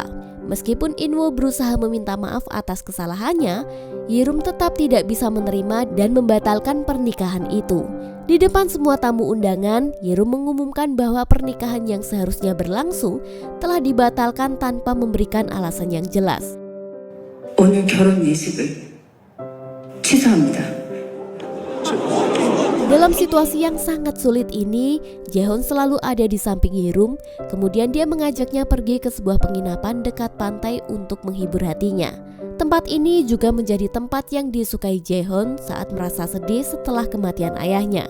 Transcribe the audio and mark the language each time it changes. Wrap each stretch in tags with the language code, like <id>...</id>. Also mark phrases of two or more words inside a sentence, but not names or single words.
<id>Meskipun Inwo berusaha meminta maaf atas kesalahannya, Yerum tetap tidak bisa menerima dan membatalkan pernikahan itu. Di depan semua tamu undangan, Yerum mengumumkan bahwa pernikahan yang seharusnya berlangsung telah dibatalkan tanpa memberikan alasan yang jelas.</id> <ko>오늘 결혼 예식을 취소합니다.</ko> <id>Dalam situasi yang sangat sulit ini, Jaehoon selalu ada di samping Yerum. Kemudian dia mengajaknya pergi ke sebuah penginapan dekat pantai untuk menghibur hatinya. Tempat ini juga menjadi tempat yang disukai Jaehoon saat merasa sedih setelah kematian ayahnya.</id>